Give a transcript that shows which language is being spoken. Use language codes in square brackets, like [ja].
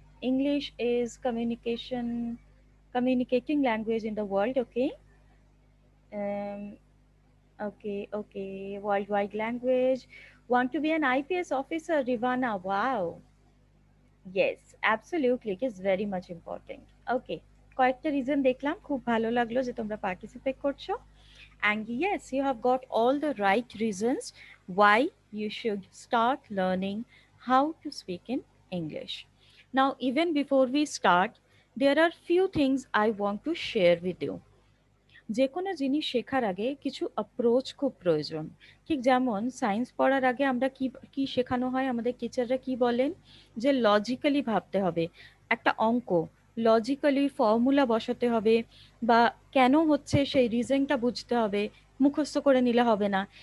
[en] English is communicating language in the world, okay. Um, Okay, okay. Worldwide language. Want to be an IPS officer, Rivana? Wow. Yes, absolutely. It is very much important. Okay. [bn] কয়েকটা reason দেখলাম, খুব ভালো লাগলো যে তোমরা participate করছো। [en] And yes, you have got all the right reasons why you should start learning how to speak in English. Now, even before we start, there are few things I want to share with you. [bn] যে কোনো জিনিস শেখার আগে কিছু approach খুব প্রয়োজন। ঠিক যেমন সায়েন্স পড়ার আগে আমরা কি কি শেখানো হয়, আমাদের টিচাররা কি বলেন, যে লজিক্যালি ভাবতে হবে। একটা অঙ্ক লজিক্যালি ফর্মুলা বসাতে হবে, বা কেন হচ্ছে সেই রিজনটা বুঝতে হবে, মুখস্থ করে নিলে হবে না।